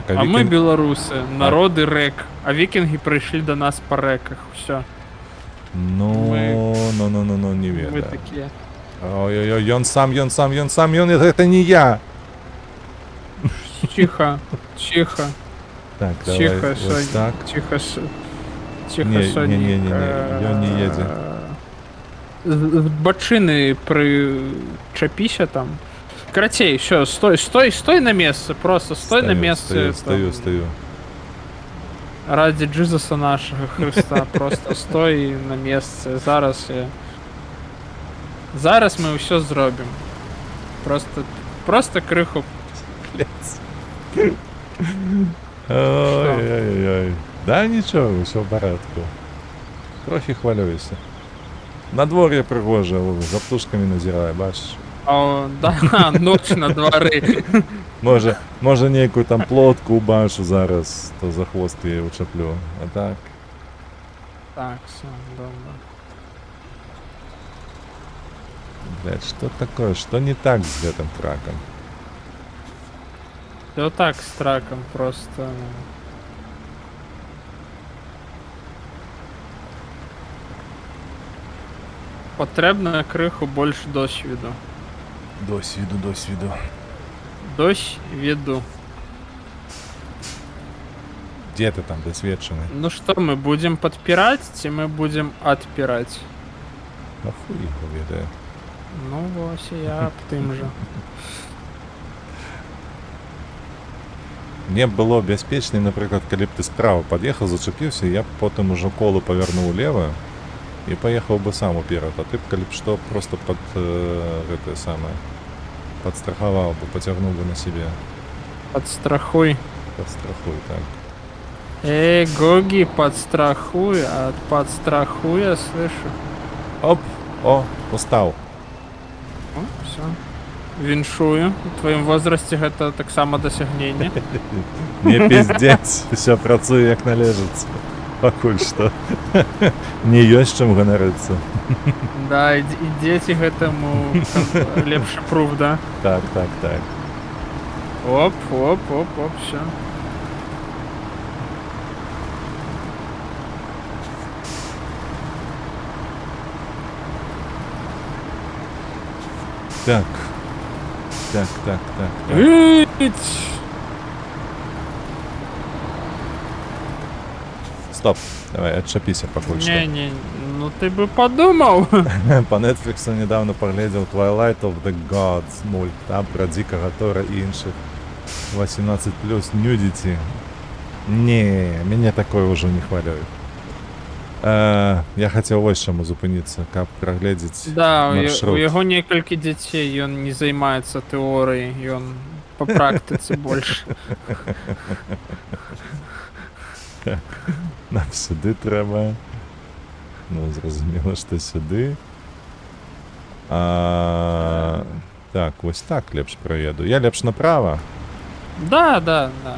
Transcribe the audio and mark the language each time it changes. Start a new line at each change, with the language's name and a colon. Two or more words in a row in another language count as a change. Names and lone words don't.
Belarusian: А мы беларусы, народы рэк. А вікінгі прыйшлі да нас па рэках. Усё. Ну, не Мы ведаю. такія. Ой-ой-ой, ён сам, гэта не я. Ціха. Так, давай
Russian: Тихо,
Ukrainian: ось Сонь. так.
Russian: Тихо,
Belarusian: Не, Сонік. не, ён не едзе. З бачыны прычапіся там. Карацей, все, стой на месцы, просто стой на месцы. Стою.
Russian: Ради Джизуса нашего Христа,
Belarusian: просто стой на месцы. Зараз мы ўсё зробім. Просто крыху. Ой-ой-ой.
Ukrainian: Да нічого, все в порядку. Трохи хвалююся.
Belarusian: Надвор'я пригоже, за птушками назираю, бачиш. О, да, ноч на дворы.
Ukrainian: Може ніяку там плотку убачу зараз, то за хвост її учеплю. А так. Так, все, добре.
Russian: Блядь, что такое? Что не так с этим траком? Все так с траком просто.
Ukrainian: Потрібно криху більше досвіду. Досвіду. Досвіду.
Russian: Где ты там досвідчений? Ну что, мы будем подпирать, чи мы будем отпирать?
Ukrainian: А хуй його веде. Ну ось і я об тим же. Мне б було безпечнее, наприклад, коли б ти справа під'їхав, зачепився, я б потім уже коло повернув влево і поїхав би сам уперед. А ти б, коли б що,
Russian: просто это самое, подстраховал бы, потягнул бы на себе. Подстрахуй. Подстрахуй, так. Эй, Гоги, подстрахуй, а подстрахуй я слышу. Оп, о, устал. О, все.
Belarusian: Віншую. У твоєму возрасте гэта таксама досягнення.
Ukrainian: Не пиздец, все працює як належить.
Belarusian: Покуль что. Не ёсць чым ганарыцца. Да, і дзеці гэтаму лепшы пруф, да? Так. Оп, все. Так.
Russian: Стоп, давай, отшапися покуль что. Не, ну ты бы подумал. По Netflix недавно поглядел Twilight of the Gods мульт, там про Дикого Тора и інших 18+, нюдити. Не, меня такое уже не хвалює. Я хотел ось чому зупинитися,
Belarusian: каб проглядіць Да, маршрут. у яго некалькі дзяцей, ён не займаецца тэорыяй, ён по практыцы больш.
Ukrainian: Нам сюди треба. Ну, зрозуміло, що сюди. Так, ось так лепш проїду.
Belarusian: Я лепш направо. Да.